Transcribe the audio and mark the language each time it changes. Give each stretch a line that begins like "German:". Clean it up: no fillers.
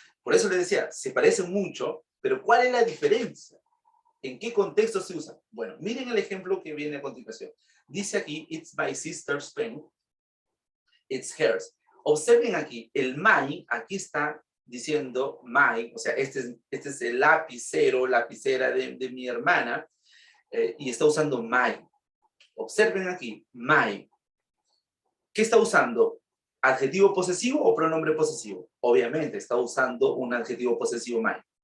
Spanish: Por eso les decía, se parecen mucho, pero ¿cuál es la diferencia? ¿En qué contexto se usa? Bueno, miren el ejemplo que viene a continuación. Dice aquí,
English: it's my sister's pen, it's hers.
Spanish: Observen aquí, el my, aquí está diciendo my, o sea, este es el lapicera de mi hermana, y está usando my. Observen aquí, my. ¿Qué está usando? ¿Adjetivo posesivo o pronombre posesivo? Obviamente, está usando un adjetivo posesivo my.